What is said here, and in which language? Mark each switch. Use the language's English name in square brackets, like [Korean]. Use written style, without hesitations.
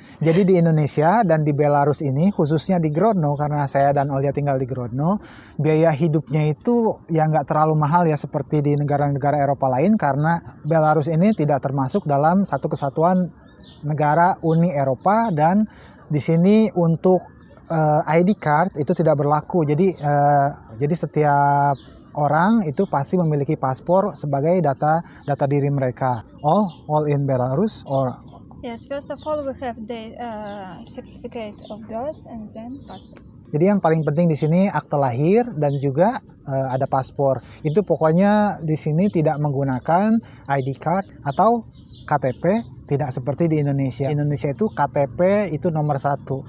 [Indonesian] Jadi di Indonesia dan di Belarus ini, khususnya di Grodno, karena saya dan Olia tinggal di Grodno, biaya hidupnya itu ya nggak terlalu mahal ya seperti di negara-negara Eropa lain, karena Belarus ini tidak termasuk dalam satu kesatuan negara Uni Eropa, dan di sini untuk ID card itu tidak berlaku. Jadi setiap orang itu pasti memiliki paspor sebagai data diri mereka. [English] All in Belarus or Yes, first of all we have the certificate of birth and then passport. [Indonesian] Jadi yang paling penting di sini akte lahir dan juga ada paspor. Itu pokoknya di sini tidak menggunakan ID card atau KTP, tidak seperti di Indonesia. Indonesia itu KTP itu nomor 1.